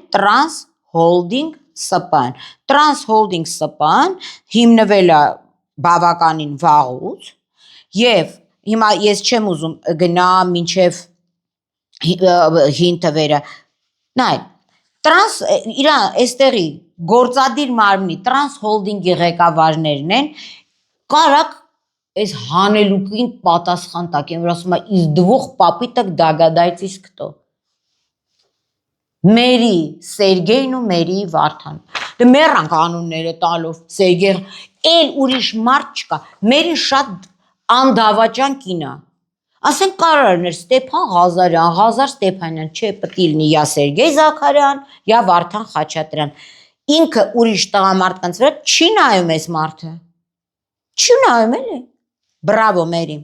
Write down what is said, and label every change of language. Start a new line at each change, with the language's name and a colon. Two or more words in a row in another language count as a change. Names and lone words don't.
Armenian: Trans Holding SPA-ն։ Trans Holding SPA-ն հիմնվել է բավականին վաղուց եւ Հիմա ես չեմ ուզում գնա մինչև հին թվերը, նայ, իրա այստեղի գործադիր մարմնի Trans Holding-ի ղեկավարներն են, կարակ այս հանելուկին պատասխան տակ են, որ ասում է,
Russian: из двух попыток догадайтесь кто։
Armenian: Մերի Սերգեյն ու մերի Վարդան։ Դե մեռանք անունները տալով, Սերգեյ, էլ ուրիշ մարդ չկա, մերին շատ անդավաճան կինա, ասենք կարարներ Ստեփան Ղազարյան, Ղազար Ստեփանյան, չէ պտի լինի յա Սերգեյ Զաքարյան, յա Վարդան Խաչատրյան, ինքը ուրիշ տղամարդկանց վրա չի նայում այս մարդը, չի նայում էլի, բրավո մերի,